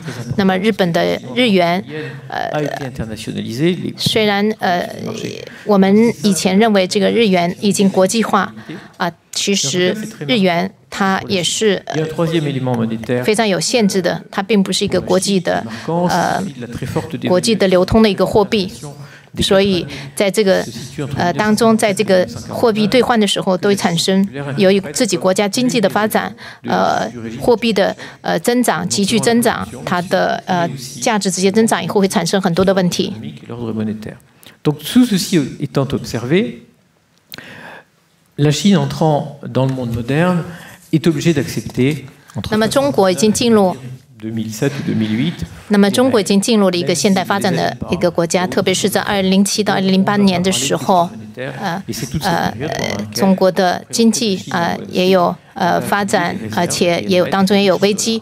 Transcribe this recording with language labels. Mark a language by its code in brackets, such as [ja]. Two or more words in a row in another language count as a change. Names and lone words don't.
[zh] 那么日本的日元虽然我们以前认为这个日元已经国际化其实日元它也是非常有限制的，它并不是一个国际的流通的一个货币。所以在这个当中，在这个货币兑换的时候，都会产生由于自己国家经济的发展，货币的增长急剧增长，它的价值直接增长以后，会产生很多的问题。 [fr] Donc tout ceci étant observé, la Chine entrant dans le monde moderne est obligée d'accepter. [zh] 那么中国已经进入。那么中国已经进入了一个现代发展的一个国家，特别是在2007到2008年的时候，中国的经济也有发展，而且当中也有危机。